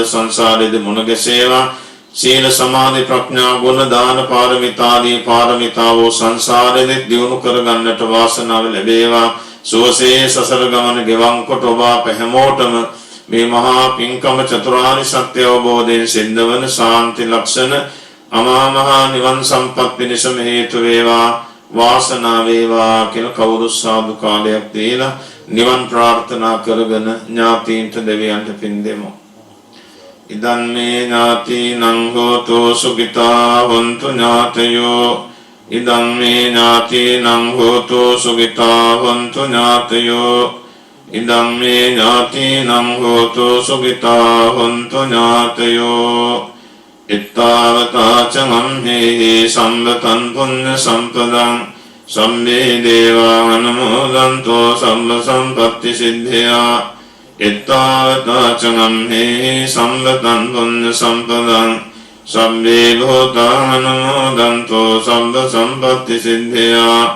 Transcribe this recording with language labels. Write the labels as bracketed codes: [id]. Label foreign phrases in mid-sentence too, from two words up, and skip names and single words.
[si] සංසාරයේදී මුණ ගැසේවා සීල සමාධි ප්‍රඥා ගුණ දාන පාරමිතාදී පාරමිතාවෝ සංසාරෙදි දියුණු කරගන්නට වාසනාව ලැබේවා සුවසේ සසර ගමන ගෙවන් කොට ඔබ හැමෝටම මේ මහා පින්කම චතුරාර්ය සත්‍ය අවබෝධයෙන් සිද්ධ වන ශාන්ති ලක්ෂණ අමා මහ නිවන් සම්පත් පිණිසම හේතු වේවා වාසනාව වේවා කියලා කවුරු සාදු කාලයක් දීලා නිවන් ප්‍රාර්ථනා කරගෙන ඥාතීන්ට දෙවියන්ට පින් දෙමු. [pi] ඉදන් මේ ඥාතිනං හෝතු සුඛිතා හොන්තු ඥාතයෝ ඉදන් මේ ඥාතිනං හෝතු සුඛිතා හොන්තු ඥාතයෝ ඉදන් මේ ඥාතිනං හෝතු සුඛිතා හොන්තු ඥාතයෝ ittavata camamhehi sambatan punya sampadang samme deva anumodanto samba sampatti siddhya ittavata camamhehi sambatan punya sampadang samme bhuta anumodanto samba sampatti siddhya